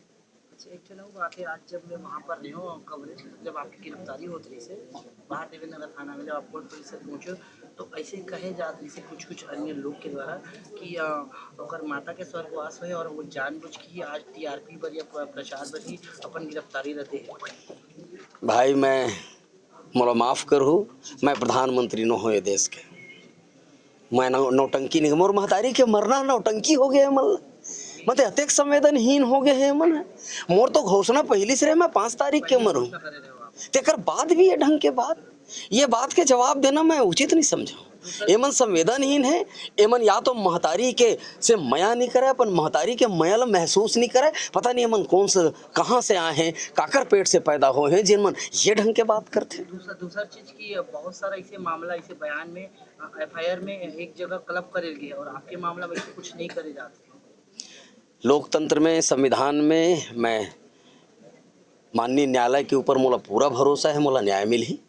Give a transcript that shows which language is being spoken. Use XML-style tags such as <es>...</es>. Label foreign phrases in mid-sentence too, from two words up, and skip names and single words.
<hne>एक चलो बात है, आज जब मैं वहाँ पर रही हूँ कवरेज, जब आपकी गिरफ्तारी होती रही से बाहर देवेंद्र नगर थाना में, जब आप कोर्ट परिसर पहुँचे तो ऐसे कहे जाते रही से कुछ अन्य लोग के द्वारा कि ओकर माता के स्वर्गवास हुए और वो जानबूझ के आज टीआरपी पर या प्रचार पर ही अपन गिरफ्तारी रहते हैं। भाई मैं मोला माफ करो, मैं प्रधानमंत्री न हो ये देश के। मैं नौटंकी नहीं, मोर महतारी के मरना नौटंकी हो गए मन, मतलब अत्यक संवेदनहीन हो गए हैं मन। मोर तो घोषणा पहली से मैं 5 तारीख के मरूं, तेकर बाद भी ये ढंग के बात, ये बात के जवाब देना मैं उचित नहीं समझा। एमन संवेदनहीन है, एमन या तो महतारी के से मया नहीं करे, अपन महतारी के मया महसूस नहीं करे। पता नहीं एमन कौन से कहाँ से आए हैं, काकर पेट से पैदा हुए हैं जिनमन ये ढंग के बात करते। दूसरा चीज की बहुत सारा ऐसे मामला, ऐसे बयान में एफआईआर में एक जगह क्लब करे गए और आपके मामला में कुछ नहीं करे जाते। लोकतंत्र में, संविधान में मैं माननीय न्यायालय के ऊपर मोला पूरा भरोसा है, मोला न्याय मिल ही।</hne>